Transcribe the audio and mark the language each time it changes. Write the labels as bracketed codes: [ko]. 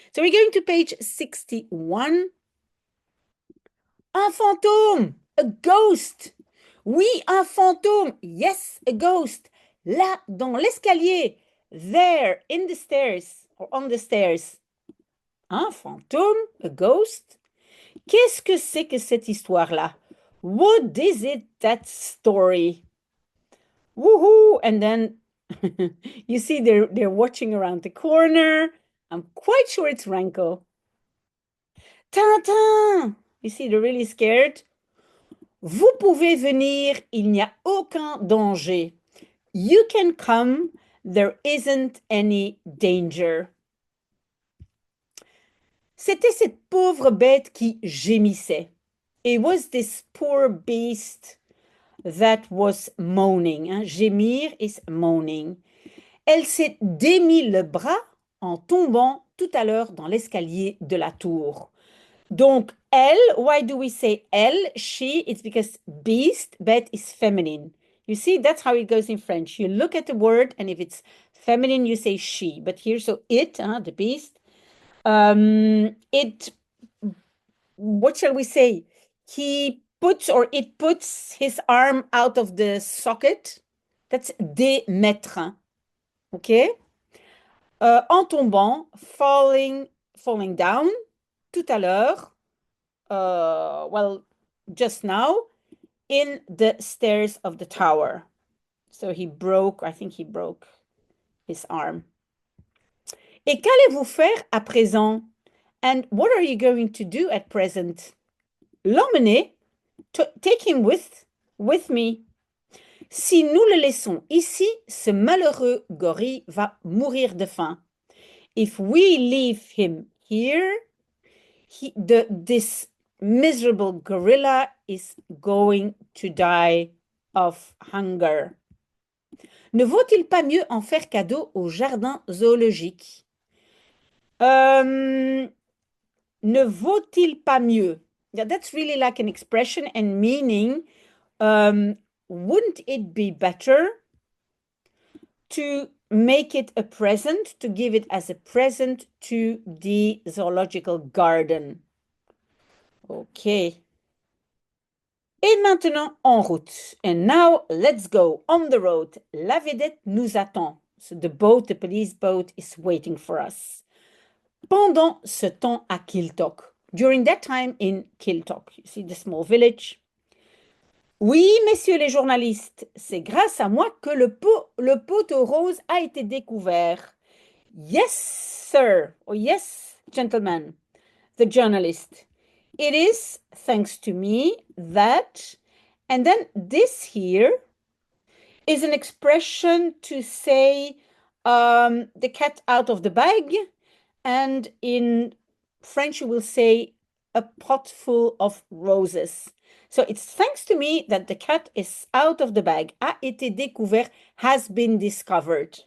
[en] So we're going to page 61. [fr] Un fantôme, [en] a ghost. [fr] Oui, un fantôme. [en] Yes, a ghost. [fr] Là, dans l'escalier. [en] There, in the stairs, or on the stairs. [fr] Un fantôme, [en] a ghost. [fr] Qu'est-ce que c'est que cette histoire-là? [en] What is it, that story? Woohoo! And then you see they're watching around the corner. I'm quite sure it's Ranko. Tintin! You see, they're really scared. [fr] Vous pouvez venir, il n'y a aucun danger. [en] You can come, there isn't any danger. [fr] C'était cette pauvre bête qui gémissait. [en] It was this poor beast that was moaning. Hein? Gémir is moaning. [fr] Elle s'est démis le bras en tombant tout à l'heure dans l'escalier de la tour. [en] Donc, elle, why do we say elle, she? It's because beast, bête is feminine. You see, that's how it goes in French. You look at the word, and if it's feminine, you say she. But here, so it, the beast, what shall we say? He puts, or it puts his arm out of the socket. That's démettre. Okay? En tombant, falling down, [fr] tout à l'heure, [en] well, just now, in the stairs of the tower. So I think he broke his arm. [fr] Et qu'allez-vous faire à présent? [en] And what are you going to do at present? L'emmener, take him with me. [fr] Si nous le laissons ici, ce malheureux gorille va mourir de faim. [en] If we leave him here, this miserable gorilla is going to die of hunger. [fr] Ne vaut-il pas mieux en faire cadeau au jardin zoologique? Ne vaut-il pas mieux? [en] Yeah, that's really like an expression and meaning. Wouldn't it be better to make it a present, to give it as a present to the zoological garden? Okay. [fr] Et maintenant, en route. [en] And now, let's go on the road. [fr] La vedette nous attend. [en] So the boat, the police boat, is waiting for us. [fr] Pendant ce temps à Kiltok. [en] During that time in Kiltok. You see the small village. [fr] Oui, messieurs les journalistes, c'est grâce à moi que le poteau rose a été découvert. [en] Yes, sir. Oh, yes, gentlemen. The journalist. It is thanks to me that, and then this here is an expression to say the cat out of the bag, and in French you will say a pot full of roses. So it's thanks to me that the cat is out of the bag. [fr] A été découvert, [en] has been discovered.